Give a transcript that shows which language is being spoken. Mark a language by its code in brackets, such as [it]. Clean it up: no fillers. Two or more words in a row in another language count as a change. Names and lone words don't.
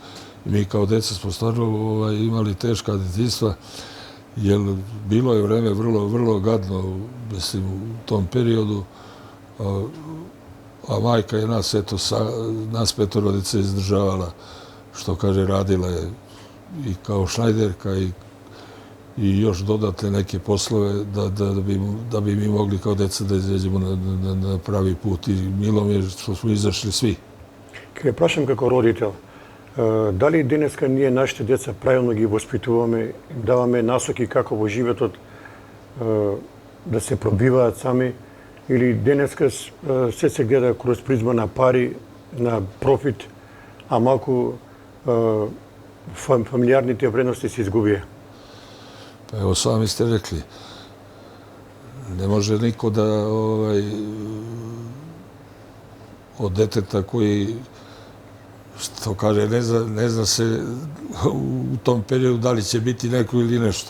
[sr] I mi kao deca smo stvarno imali teška detinjstva, jer bilo je vreme vrlo gadno, mislim, u tom periodu, a majka je nas, eto, nas petorodice izdržavala, što kaže, radila je i kao šnajderka i još dodatne neke poslove da bi mi mogli kao deca da izađemo na pravi put. I milo mi je što smo izašli svi. [mk] Ке прашам како родител, дали денеска ние нашите деца правилно ги воспитуваме, им даваме насоки како во животот да се пробиваат сами, или денеска се гледа кроз призма на пари, на профит, а малку фамилиарните вредности се изгубија? [sr] Pa evo, sami ste rekli, ne može niko da od deteta koji, što kaže, ne zna se u tom periodu da li će biti neko ili nešto.